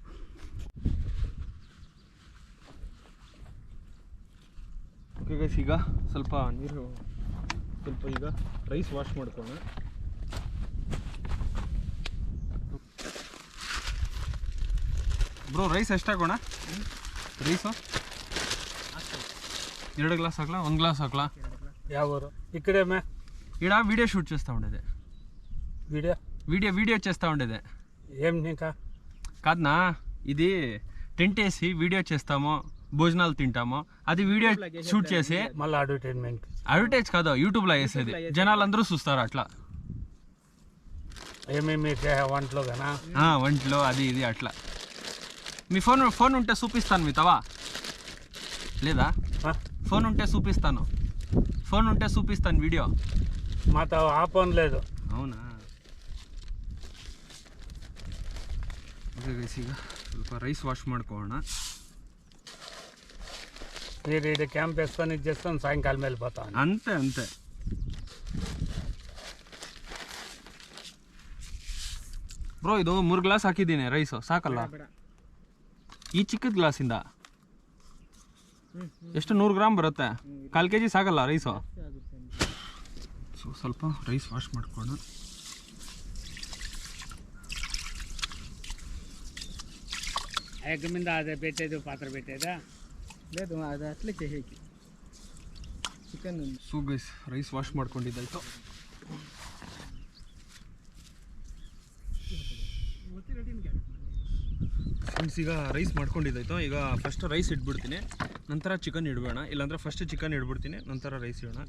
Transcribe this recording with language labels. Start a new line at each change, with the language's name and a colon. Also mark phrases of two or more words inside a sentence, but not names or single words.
English: okay guys,
Kannada: ಈಗ ಸ್ವಲ್ಪ ನೀರು, ಸ್ವಲ್ಪ ಈಗ
English: rice wash
Kannada: ಮಾಡ್ಕೊಳ್ಳೋಣ. ಬ್ರೋ, ರೈಸ್ ಎಷ್ಟಾಗೋಣ? ರೈಸು 2 ಗ್ಲಾಸ್ ಹಾಕ್ಲಾ, 1 ಗ್ಲಾಸ್ ಹಾಕ್ಲಾ?
Telugu: ఎవరు ఇక్కడేమే ఇక్కడ
English: video shoot
Telugu: చేస్తూ ఉండేది. వీడియో చేస్తూ ఉండేది. ఏం ఇంకా కాదనా, ఇది టెంట్ వేసి వీడియో చేస్తాము, భోజనాలు తింటాము, అది
English: video shoot
Telugu: చేసి మళ్ళీ అడ్వర్టైజ్ కాదు, యూట్యూబ్లో వేసేది, జనాలందరూ చూస్తారు అట్లా. ఏమేమి వంటలో కదా? వంటలో అది ఇది అట్లా. మీ ఫోన్ ఉంటే చూపిస్తాను, మీ తవా లేదా? ఫోన్ ఉంటే చూపిస్తాను వీడియో. మా తవ ఆ ఫోన్ లేదు. అవునా?
English: okay guys,
Kannada: ಈಗ ಸ್ವಲ್ಪ
English: rice wash
Kannada: ಮಾಡ್ಕೊಳ್ಳೋಣ.
Telugu: మీరు ఇది క్యాంప్ వేసుకొని ఇది చేస్తాను, సాయంకాలం వెళ్ళిపోతాను.
Kannada: అంతే ಬ್ರೋ, ಇದು 3 ಗ್ಲಾಸ್ ಹಾಕಿದ್ದೀನಿ ರೈಸು, ಸಾಕಲ್ಲ? ಈ ಚಿಕ್ಕದ ಗ್ಲಾಸಿಂದ ಎಷ್ಟು 100 ಗ್ರಾಮ್ ಬರುತ್ತೆ, 1/4 kg ಸಾಕಲ್ಲ ರೈಸು? ಸೊ ಸ್ವಲ್ಪ
English: rice wash
Kannada: ಮಾಡ್ಕೊಂಡು
Telugu: మీద అదే పెట్టేది, పాత్ర పెట్టేదా? లేదు,
Kannada: ಅದು ಅಟ್ಲಿಕ್ಕೆ ಹೇಗೆ ಚಿಕನ್.
English: so guys, rice wash
Kannada: ಮಾಡ್ಕೊಂಡಿದ್ದಾಯ್ತು. ಫ್ರೆಂಡ್ಸ್, ಈಗ ರೈಸ್ ಮಾಡ್ಕೊಂಡಿದ್ದಾಯ್ತು. ಈಗ
English: first rice
Kannada: ಇಟ್ಬಿಡ್ತೀನಿ, ನಂತರ ಚಿಕನ್ ಇಡಬೇಡ. ಇಲ್ಲಾಂದರೆ
English: first chicken
Kannada: ಇಡ್ಬಿಡ್ತೀನಿ, ನಂತರ ರೈಸ್ ಇಡೋಣ.